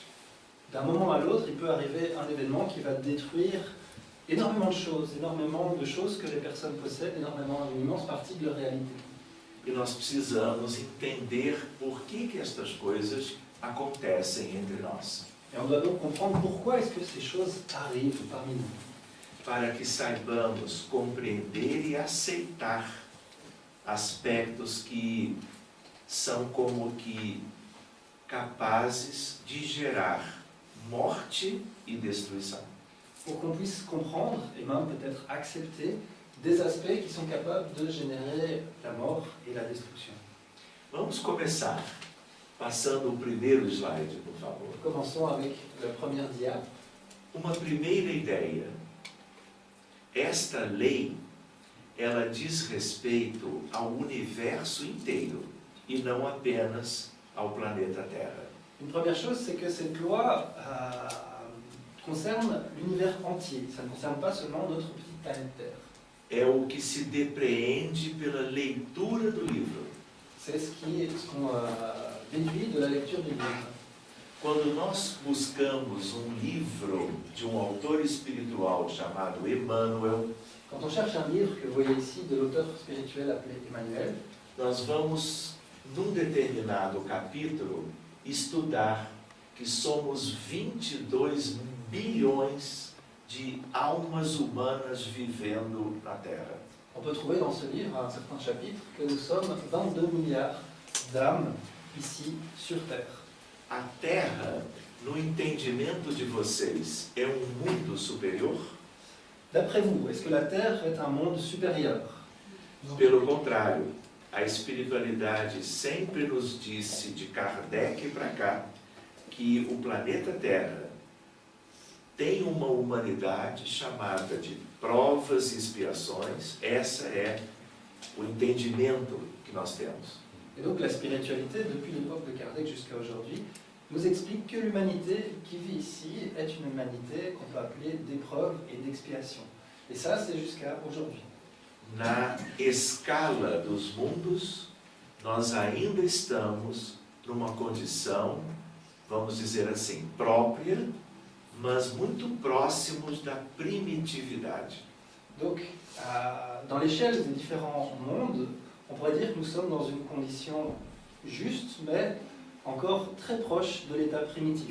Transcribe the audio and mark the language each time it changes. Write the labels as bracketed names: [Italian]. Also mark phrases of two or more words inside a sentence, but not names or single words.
[French] d'un moment à l'autre, il peut arriver un événement qui va détruire énormément de choses que les personnes possèdent, une immense partie de leur réalité. [Portuguese] E nós precisamos entender por que estas coisas acontecem entre nós, [French] Et on doit donc comprendre pourquoi est-ce que ces choses arrivent parmi nous, [Portuguese] para que saibamos compreender e aceitar aspectos que são como que capazes de gerar morte e destruição. [French] pour qu'on puisse comprendre et même peut-être accepter des aspects qui sont capables de générer la mort et la destruction. [Portuguese] Vamos começar passando o primeiro slide, por favor. [French] Commençons avec la première dia. [Portuguese] Uma primeira ideia. Esta lei, ela diz respeito ao universo inteiro e não apenas ao planeta Terra. [French] Une première chose, c'est que cette loi concerne l'univers entier. Ça ne concerne pas seulement notre petite planète Terre. [Portuguese] É o que se depreende pela leitura do livro. [French] C'est ce qu'on déduit de la lecture du livre. [Portuguese] Quando nós buscamos um livro de um autor espiritual chamado Emmanuel, [French] Quand on cherche un livre que vous voyez ici de l'auteur spirituel appelé Emmanuel, [Portuguese] nós vamos, num determinado capítulo, estudar que somos 22 bilhões de almas humanas vivendo na Terra. [French] on peut trouver dans ce livre, à un certain chapitre, que nous sommes 22 milliards d'âmes ici sur Terre. [Portuguese] A Terra, no entendimento de vocês, é um mundo superior? [French] D'après vous, est-ce que la Terre est un monde supérieur? [Portuguese] Pelo contrário, a espiritualidade sempre nos disse, de Kardec para cá, que o planeta Terra tem uma humanidade chamada de provas e expiações. Essa é o entendimento que nós temos. [French] Et donc la spiritualité, depuis l'époque de Kardec jusqu'à aujourd'hui, nous explique que l'humanité qui vit ici est une humanité qu'on peut appeler d'épreuve et d'expiation. Et ça, c'est jusqu'à aujourd'hui. [Portuguese] Na escala dos mundos, nós ainda estamos numa condição, vamos dizer assim, própria, mas muito próximos da primitividade. [French] Donc, dans l'échelle des différents mondes, on pourrait dire que nous sommes dans une condition juste, mais encore très proche de l'état primitif.